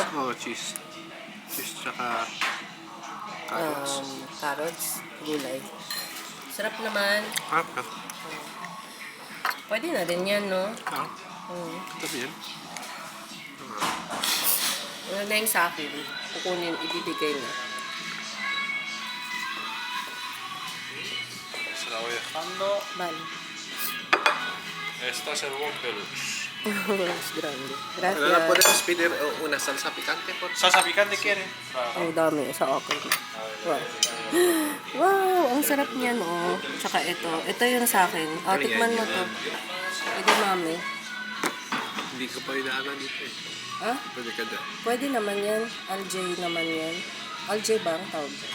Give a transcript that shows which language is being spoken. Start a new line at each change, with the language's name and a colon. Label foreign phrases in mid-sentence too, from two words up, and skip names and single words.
Filipino: Oo, cheese. Cheese tsaka... carrots. Carrots. Gulay. Sarap naman. Pwede na din yan, no? Sabi yan. Ano na yung sa akin? Kukunin, ibibigay na.
Spanish: Se la voy dejando. Vale. Este es el buen peluche. Mas grande. Pero Gracias. podemos pedir una salsa picante, por favor. ¿Salsa picante quiere?
Filipino: Ang dami sa akin. Wow. Wow, ang sarap niyan, oh. Tsaka ito. Ito yung sa akin. Tikman mo to. Edamame. Hindi ko pa inaanan dito eh. Ah? Pwede ka dyan. Pwede naman yan. Aljay naman yan. Aljay ba ang tawag dyan?